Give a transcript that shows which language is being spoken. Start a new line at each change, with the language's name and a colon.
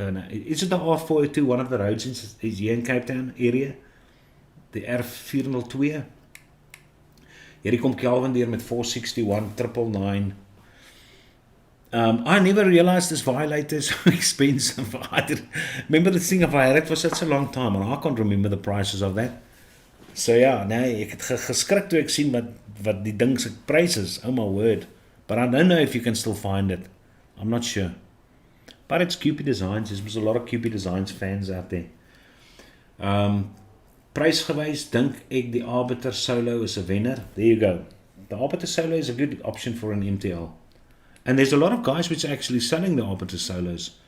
English: Is it the R402, one of the roads is here in Cape Town area? The R402.
Afrikaans: Hierdie kom Kelvin deur met 461, 999.
English: I never realized this Violator is so expensive. Remember this thing of I had it for such a long time and I can't remember the prices of that.
Afrikaans: So ja, nee, ek het geskrik toe ek sien wat die ding se pryse is.
English: Oh my word. But I don't know if you can still find it. I'm not sure. But it's Cupid Designs. There's a lot of Cupid Designs fans out there.
Afrikaans: Prysgewys dink ek die Arbiter Solo is a wenner.
English: There you go. The Arbiter Solo is a good option for an MTL. And there's a lot of guys which are actually selling the Arbiter Solos.